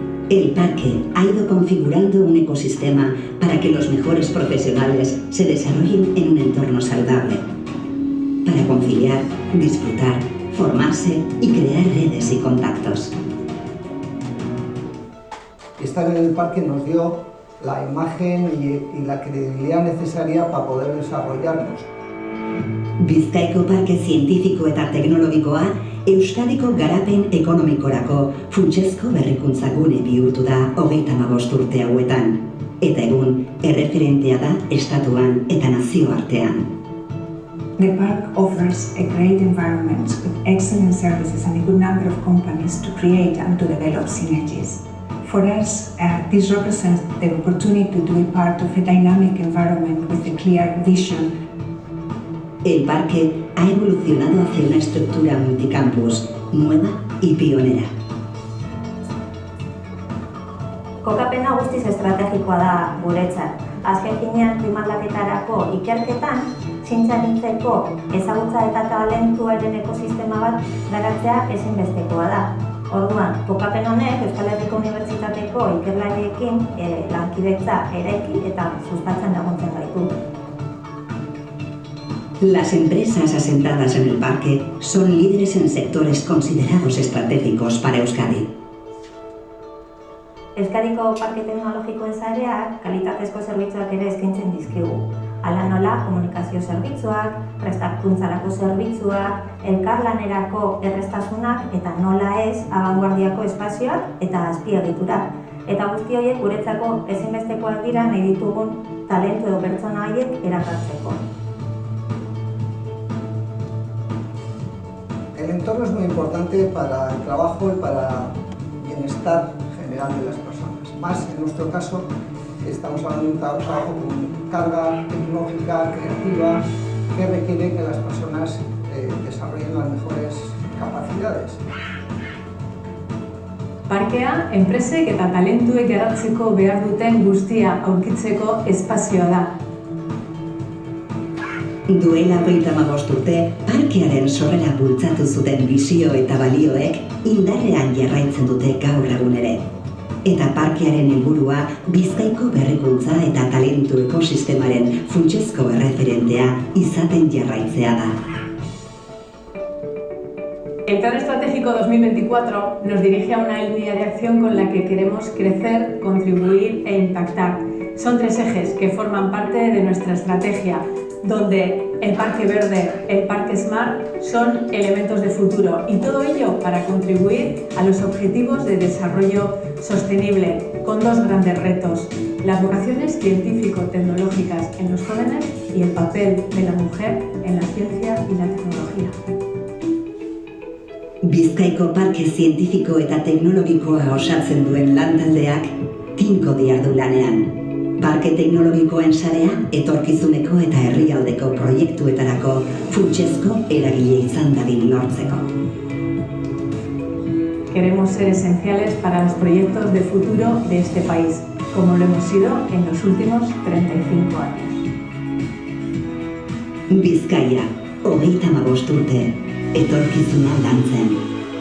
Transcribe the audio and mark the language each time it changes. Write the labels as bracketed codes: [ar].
[es] El parque ha ido configurando un ecosistema para que los mejores profesionales se desarrollen en un entorno saludable, para conciliar, disfrutar, formarse y crear redes y contactos. Estar en el parque nos dio la imagen y la credibilidad necesaria para poder desarrollarnos. [eu] Bizkaiko Parke Zientifiko eta Teknologikoa Euskadiko garapen ekonomikorako funtsezko berrikuntza gune bihurtu da 35 urte hauetan, eta egun erreferentea da estatuan eta nazioartean. [en] The park offers a great environment with excellent services and a good number of companies to create and to develop synergies. For us, this represents the opportunity to be part of a dynamic environment with a clear vision. [es] El parque ha evolucionado hacia una estructura multicampus, nueva y pionera. [eu] Kokapena guztiz estrategikoa da guretzat. Azken finean klimaldaketarako ikerketan, zientziagintzeko ezagutza eta talentuaren ekosistema bat garatzea ezinbestekoa da. Orduan, kokapen honek Euskal Herriko Unibertsitateko ikerlariekin lankidetza eraiki eta sustatzen laguntzen gaitu. [es] Las empresas asentadas en el parque son líderes en sectores considerados estratégicos para Euskadi. [eu] Euskadiko Parke Teknologikoen sareak kalitatezko zerbitzuak ere eskaintzen dizkigu. Hala nola, komunikazio zerbitzuak, prestakuntzarako zerbitzuak, elkarlanerako erraztasunak eta nola ez abanguardiako espazioak eta azpiegiturak. Eta guzti horiek guretzako ezinbestekoak dira nahi ditugun talentu edo pertsona horiek erakartzeko. [es] El entorno es muy importante para el trabajo y para el bienestar general de las personas. Más en nuestro caso, estamos hablando de un trabajo con carga tecnológica, creativa, que requiere que las personas desarrollen las mejores capacidades. [eu] Parkea, enpresek eta talentuek garatzeko behar duten guztia aurkitzeko espazioa da. Duela 35 urte, parkearen sorrera bultzatu zuten bisio eta balioek indarrean jarraitzen dute gaur egun ere. Eta parkearen helburua Bizkaiko berrikuntza eta talentu ekosistemaren funtsezko erreferentea izaten jarraitzea da. [es] El Plan Estratégico 2024 nos dirige a una línea de acción con la que queremos crecer, contribuir e impactar. Son 3 ejes que forman parte de nuestra estrategia, donde el Parque Verde, el Parque Smart son elementos de futuro y todo ello para contribuir a los objetivos de desarrollo sostenible con 2 grandes retos: las vocaciones científico-tecnológicas en los jóvenes y el papel de la mujer en la ciencia y la tecnología. [eu] Bizkaiko Parke Zientifiko eta Teknologikoa osatzen duen lantaldeak tinko diardu lanean. Parke teknologikoen sarea etorkizuneko eta herrialdeko proiektuetarako funtsezko eragile izan dadin lortzeko. [es] Queremos ser esenciales para los proyectos de futuro de este país, como lo hemos sido en los últimos 35 años. [eu] Bizkaia, 35 urte, etorkizuna lantzen.